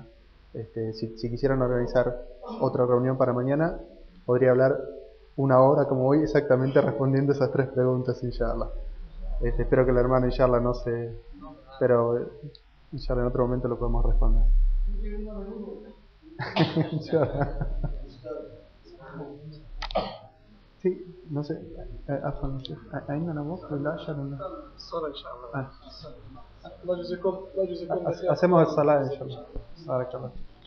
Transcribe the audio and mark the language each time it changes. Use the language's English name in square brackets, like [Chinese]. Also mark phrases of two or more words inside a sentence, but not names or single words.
[Spanish] si quisieran organizar otra reunión para mañana, podría hablar 1 hora como hoy exactamente respondiendo esas 3 preguntas, inshallah. Espero que el hermano inshallah no se... pero inshallah en otro momento lo podemos responder. Sí, no sé, [Arabic] ¿عندنا وقت للعشاء ولا؟ الصلاة إن شاء الله. الله يجزيكم. [Spanish] hacemos el salah inshallah. Barakallah.